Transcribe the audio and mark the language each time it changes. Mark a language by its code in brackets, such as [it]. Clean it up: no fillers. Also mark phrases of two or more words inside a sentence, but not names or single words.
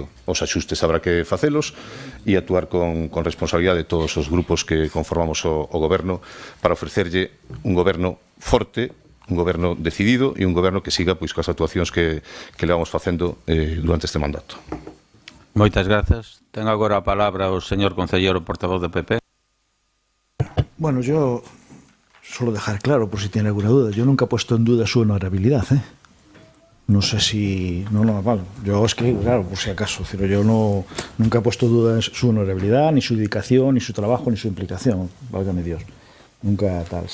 [gl] Os axustes habrá que facelos e actuar con responsabilidade de todos os grupos que conformamos o goberno para ofrecerlle un goberno forte, un goberno decidido e un goberno que siga pois coas actuacións que levamos facendo durante este mandato. Moitas grazas. Ten agora a palabra o señor concellero portavoz do PP. [es] Bueno, yo solo dejar claro, por si tiene alguna duda, yo nunca he puesto en duda su honorabilidad, ¿eh? No sé si... No, vale. Yo es que, claro, por si acaso, yo nunca he puesto en duda su honorabilidad, ni su dedicación, ni su trabajo, ni su implicación, válgame Dios. Nunca tal.